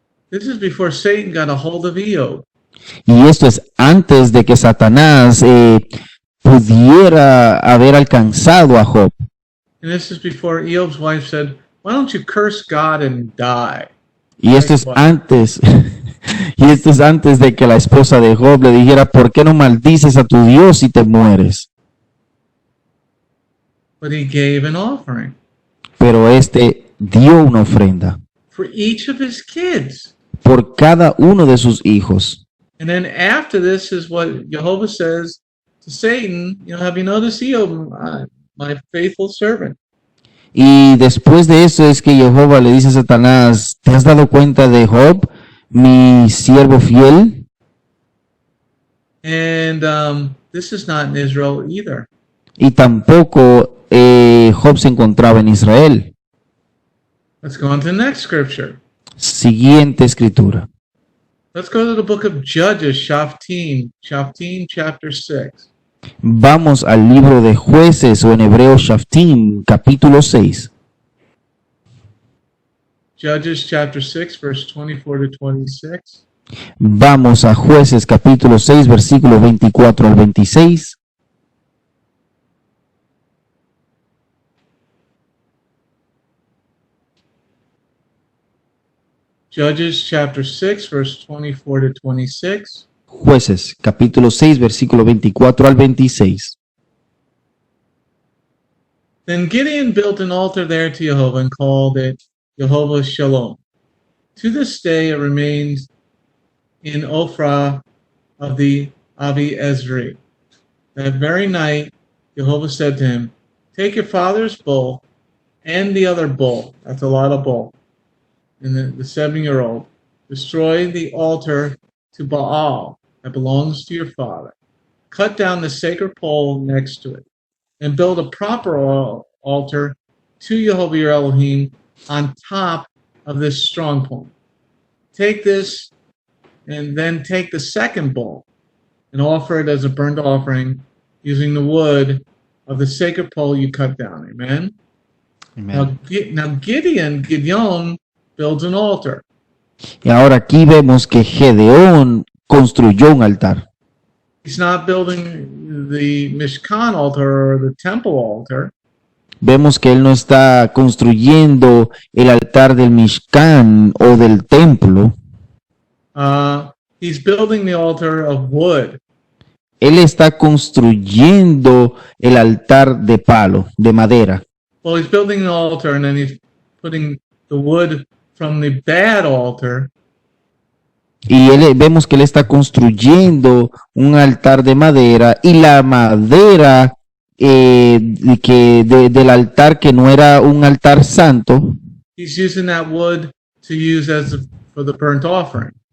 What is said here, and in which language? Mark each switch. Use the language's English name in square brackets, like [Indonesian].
[English] This is before Satan got a hold of Eo. [Spanish] Y esto es antes de que Satanás pudiera haber alcanzado a Job. [English] And this is before Eob's wife said, why don't you curse God and die? [Spanish] Y esto es antes, y esto es antes de que la esposa de Job le dijera, ¿por qué no maldices a tu Dios y te mueres? [English] But he gave an offering [Spanish] Pero este dio una ofrenda [English] for each of his kids. [Spanish] por cada uno de sus hijos. [English] And then after this is what Jehovah says to Satan, you know, have you noticed Eob, my faithful servant? [Spanish] Y después de eso es que Jehová le dice a Satanás, ¿te has dado cuenta de Job, mi siervo fiel? [English] And this is not in Israel either. [Spanish] Y tampoco Job se encontraba en Israel. [English] Let's go on to the next scripture. [Spanish] Siguiente escritura. [English] Let's go to the book of Judges, Shaftim chapter 6. [Spanish] Vamos al libro de Jueces, o en hebreo Shaftim, capítulo 6. [English] Judges chapter 6, verse 24 to 26. [Spanish] Vamos a Jueces, capítulo 6, versículos 24 al 26. [English] Judges chapter 6, verse 24 to 26. [Spanish] Jueces, capítulo 6, versículo 24 al 26. [English] Then Gideon built an altar there to Jehovah and called it Jehovah Shalom. To this day it remains in Ophrah of the Avi Ezri. That very night Jehovah said to him, take your father's bull and the other bull, that's a lot of bull, and the 7-year-old, destroy the altar to Baal that belongs to your father. Cut down the sacred pole next to it, and build a proper altar to Jehovah your Elohim on top of this strong point. Take this, and then take the second bull, and offer it as a burnt offering using the wood of the sacred pole you cut down. Amen? Amen. Now Gideon builds an altar. [Spanish] Y ahora aquí vemos que Gedeón construyó un altar. [English] He's not building the Mishkan altar or the temple altar. [Spanish] Vemos que él no está construyendo el altar del Mishkan o del templo. [English] He's building the altar of wood. [Spanish] Él está construyendo el altar de palo, de madera. [English] Well, he's building the altar and then he's putting the wood from the bad altar [Spanish] Y vemos que él está construyendo un altar de madera, y la madera del altar que no era un altar santo, [English] he's using that wood to use for the burnt offering.